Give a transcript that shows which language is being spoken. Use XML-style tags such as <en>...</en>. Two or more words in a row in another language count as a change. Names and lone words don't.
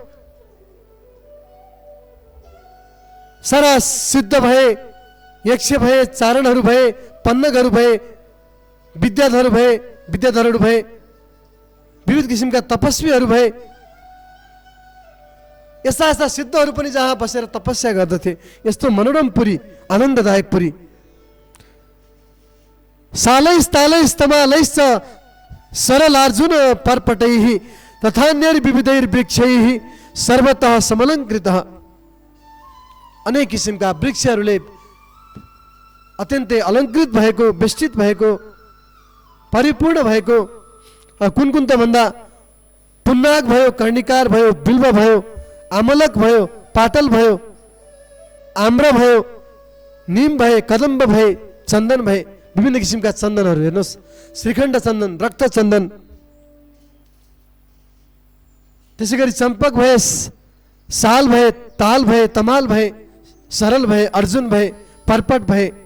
<ne>सारा सिद्ध भए, यक्ष भए, चारणहरू भए, पन्नगहरू भए, विद्याधरहरू भए, विविध किसिमका तपस्वीहरू भए। यस्ता सिद्धहरू पनि जहाँ बसेर तपस्या गर्दथे। यस्तो मनोरम पुरी, आनन्ददायक पुरी।</ne> <sa>सालैस् तालैस् तमालैश्च सरलार्जुन पर्पटैः तथान्यैर् विविधैर् वृक्षैः सर्वतः समलङ्कृतः।</sa> <ne>अनेक किसिमका वृक्षहरूले अत्यन्तै अलङ्कृत भएको, विस्तृत भएको, परिपूर्ण भएको। कुन त भन्दा पुन्नाग भयो, कर्णिकार भयो, बिल्व भयो, आमलक भयो, पाटल भयो, आम्र भयो, निम भए, कदम्ब भए, चन्दन भए, विभिन्न किसिमका चन्दनहरू हेर्नुहोस्, श्रीखण्ड चन्दन, रक्त चन्दन, त्यसै गरी चम्पक भए, साल भए, ताल भए, तमाल भए, सरल भए, अर्जुन भए, पर्पट भए।</ne>